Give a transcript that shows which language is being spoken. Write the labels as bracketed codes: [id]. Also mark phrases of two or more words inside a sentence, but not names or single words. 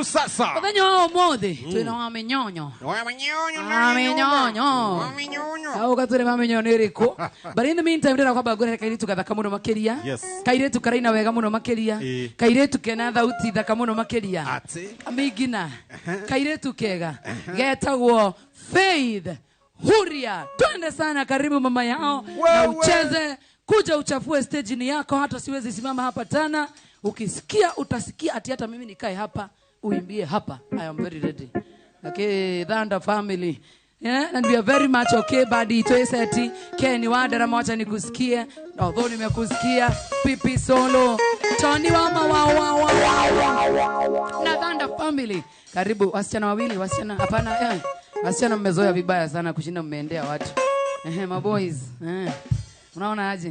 [ki] Muthenya wa umuthi, twina wa minyonyo. Au gatwire wa minyonyo iriku. [en] But in the meantime, [ki] ndira kwamba gwire kairitu gathaka muno makiria. Kairitu karaina wega muno makiria. Kairitu kena thauti thaka muno makiria. Amigina. Kairitu kega. Getagwo Faith Huria. [sw] Twende sana, karibu mama yao. Na ucheze, kuja uchafue stage ni yako, hata siwezi simama hapa tena. Ukisikia utasikia ati hata mimi nikae hapa, uimbie hapa. [en] I am very ready. Okay, Dhanda family. Yeah, and we are very much okay, buddy. Toe seti. [sw] Kenny Wandera mocha nikusikie. Although nimekusikia. Pipi Solo. Tony Wama wa. Na Thunder family. Karibu wasichana wawili, wasichana hapana wasichana mmezoea vibaya sana kushinda mmeendea watu. [en] My boys. [sw] Unaona aje?